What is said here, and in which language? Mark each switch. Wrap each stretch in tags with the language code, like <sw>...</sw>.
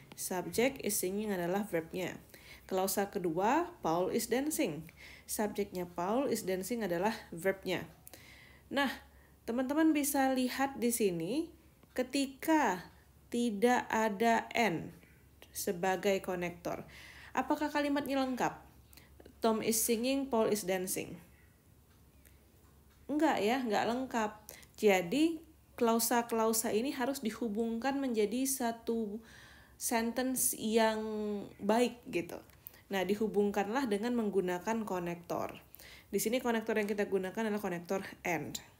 <id>Subject</id> <en>is singing</en> <id>adalah verbnya. Klausa kedua,</id> <en>Paul is dancing.</en> <id>Subjeknya</id> <en>Paul is dancing</en> <id>adalah verbnya. Nah, teman-teman bisa lihat di sini ketika tidak ada and sebagai konektor, apakah kalimatnya lengkap?</id> <en>Tom is singing, Paul is dancing.</en> <id>Enggak ya, enggak lengkap. Jadi klausa-klausa ini harus dihubungkan menjadi satu sentence yang baik gitu. Nah, dihubungkanlah dengan menggunakan konektor. Di sini konektor yang kita gunakan adalah konektor and.</id>